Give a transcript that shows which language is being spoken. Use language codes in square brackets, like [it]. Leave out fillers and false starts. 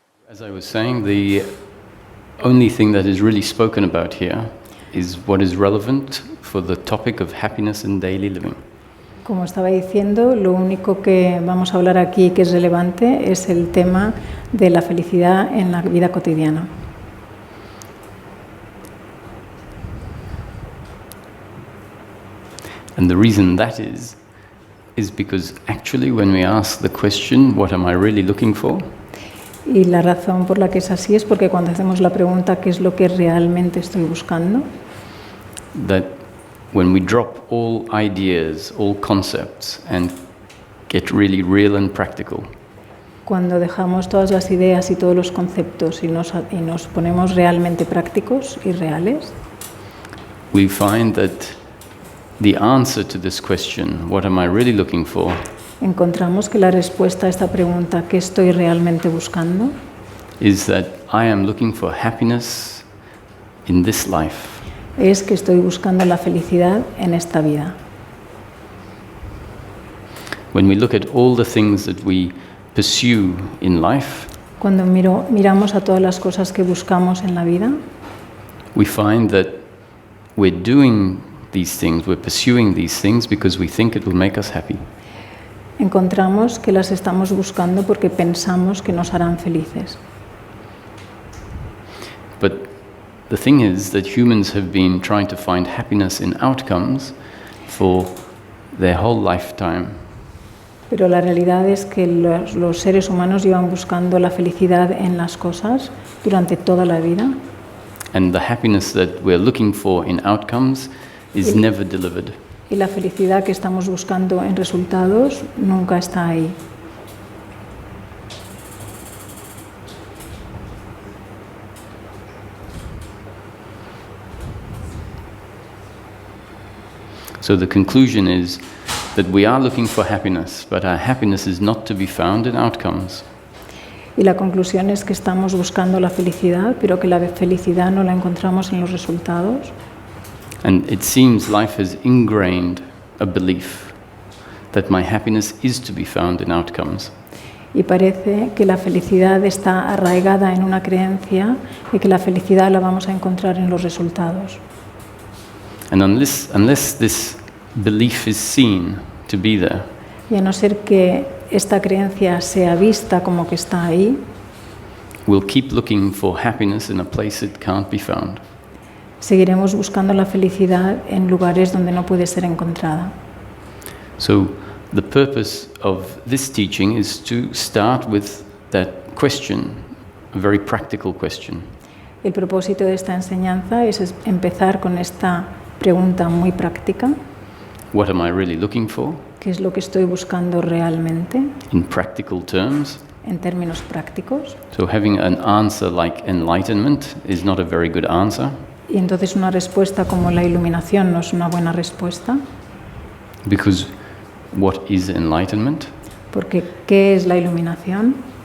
[en] As I was saying, the only thing that is really spoken about here is what is relevant for the topic of happiness in daily living. [es] Como estaba diciendo, lo único que vamos a hablar aquí que es relevante es el tema de la felicidad en la vida cotidiana. [en] And the reason that is because actually when we ask the question, what am I really looking for? [es] Y la razón por la que es así es porque cuando hacemos la pregunta ¿qué es lo que realmente estoy buscando? [en] That when we drop all ideas, all concepts and get really real and practical, [es] Cuando dejamos todas las ideas y todos los conceptos y nos ponemos realmente prácticos y reales, [en] we find that the answer to this question, what am I really looking for, [es] encontramos que la respuesta a esta pregunta ¿qué estoy realmente buscando? [en] is that I am looking for happiness in this life. [es] Es que estoy buscando la felicidad en esta vida. [en] When we look at all the things that we pursue in life, [es] Cuando miramos a todas las cosas que buscamos en la vida, [en] we find that we're doing these things, we're pursuing these things because we think it will make us happy. [es] encontramos que las estamos buscando porque pensamos que nos harán felices. [en] But the thing is that humans have been trying to find happiness in outcomes for their whole lifetime. [es] Pero la realidad es que los seres humanos llevan buscando la felicidad en las cosas durante toda la vida. [en] And the happiness that we're looking for in outcomes is never delivered. [es] Y la felicidad que estamos buscando en resultados nunca está ahí. [en] So the conclusion is that we are looking for happiness, but our happiness is not to be found in outcomes. [es] Y la conclusión es que estamos buscando la felicidad, pero que la felicidad no la encontramos en los resultados. [en] And it seems life has ingrained a belief that my happiness is to be found in outcomes. [es] Y parece que la felicidad está arraigada en una creencia de que la felicidad la vamos a encontrar en los resultados. [en] And unless this belief is seen to be there, [es] Y a no ser que esta creencia sea vista como que está ahí, [en] we'll keep looking for happiness in a place it can't be found. [es] seguiremos buscando la felicidad en lugares donde no puede ser encontrada. [en] So the purpose of this teaching is to start with that question, a very practical question. [es] El propósito de esta enseñanza es empezar con esta pregunta muy práctica. [en] What am I really looking for? [es] ¿Qué es lo que estoy buscando realmente [en] In practical terms. [es] en términos prácticos? [en] So having an answer like enlightenment is not a very good answer, [es] Y entonces una respuesta como la iluminación no es una buena respuesta, [en] because what is enlightenment? [es] porque ¿qué es la iluminación?